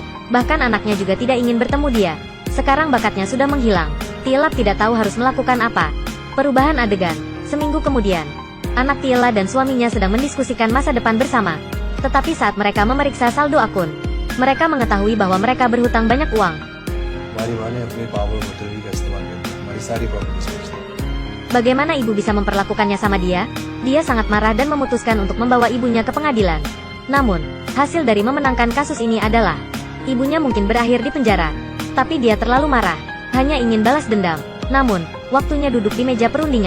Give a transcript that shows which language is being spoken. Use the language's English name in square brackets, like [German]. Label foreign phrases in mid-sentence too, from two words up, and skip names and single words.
[Indonesian] Bahkan anaknya juga tidak ingin bertemu dia. Sekarang bakatnya sudah menghilang. Tielap tidak tahu harus melakukan apa. Perubahan adegan. Seminggu kemudian, anak Tiela dan suaminya sedang mendiskusikan masa depan bersama. Tetapi saat mereka memeriksa saldo akun, mereka mengetahui bahwa mereka berhutang banyak uang. [Hindi] हमारी माँ ने अपनी पावर और ऑथोरिटी का इस्तेमाल करके हमारी सारी प्रॉपर्टीज बेच दी। [Indonesian] Bagaimana ibu bisa memperlakukannya sama dia? Dia sangat marah dan memutuskan untuk membawa ibunya ke pengadilan. Namun, hasil dari memenangkan kasus ini adalah, ibunya mungkin berakhir di penjara. Tapi dia terlalu marah, hanya ingin balas dendam. Namun, waktunya duduk di meja perundingan.